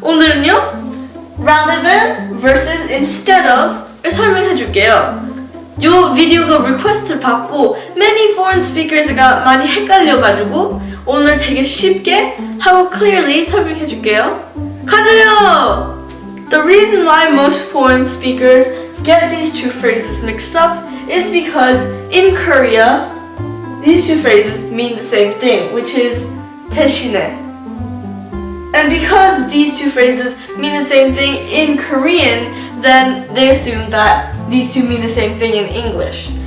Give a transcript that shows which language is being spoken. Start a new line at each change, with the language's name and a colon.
Korean: 오늘은요
English: rather than versus instead of
Korean: 을 설명해 줄게요. 요 비디오가 리퀘스트를 받고
English: many foreign speakers
Korean: 가 많이 헷갈려가지고 오늘 되게 쉽게 하고
English: clearly
Korean: 설명해 줄게요. 가자요!
English: The reason why most foreign speakers get these two phrases mixed up is because in Korea these two phrases mean the same thing, which is
Korean: 대신에.
English: And because these two phrases mean the same thing in Korean, then they assume that these two mean the same thing in English.